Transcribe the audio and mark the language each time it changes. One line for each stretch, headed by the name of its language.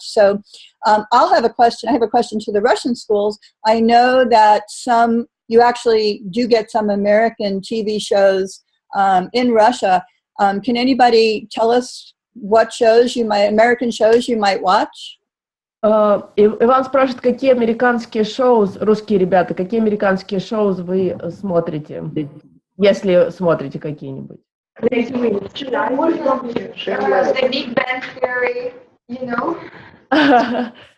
English: So I'll have a question. I have a question to the Russian schools. I know that you actually do get some American TV shows in Russia. Can anybody tell us what American shows you might watch?
Russian: Иван спрашивает, какие американские шоу, русские ребята, какие американские шоу вы смотрите, если смотрите какие-нибудь?
English: The Big Bang Theory, you know?